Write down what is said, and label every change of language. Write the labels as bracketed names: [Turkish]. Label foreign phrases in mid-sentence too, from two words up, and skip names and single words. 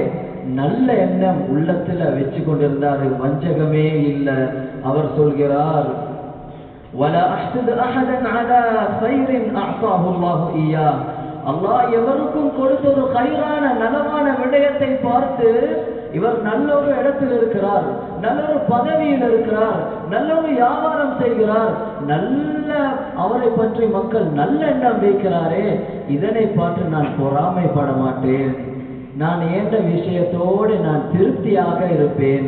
[Tamil] நல்ல எண்ணம் உள்ளத்துல வச்சு கொண்டிருந்தாரு, வஞ்சகமே இல்லை. அவர் சொல்கிறார், [Arabic] ولا احسد احدا على خير اعطاه الله اياه, [Tamil] அல்லாஹ் எவருக்கும் கொடுத்த ஒரு கைரான நலவான விடயத்தை பார்த்து இவர் நல்ல ஒரு இடத்தில் இருக்கிறார், நல்ல ஒரு பதவியில் இருக்கிறார், நல்ல ஒரு வியாபாரம் செய்கிறார், நல்ல அவரை பற்றி மக்கள் நல்ல எண்ணம் வைக்கிறாரே, இதனை பார்த்து நான் பொறாமைப்பட மாட்டேன், நான் ஏற்ற விஷயத்தோடு நான் திருப்தியாக இருப்பேன்.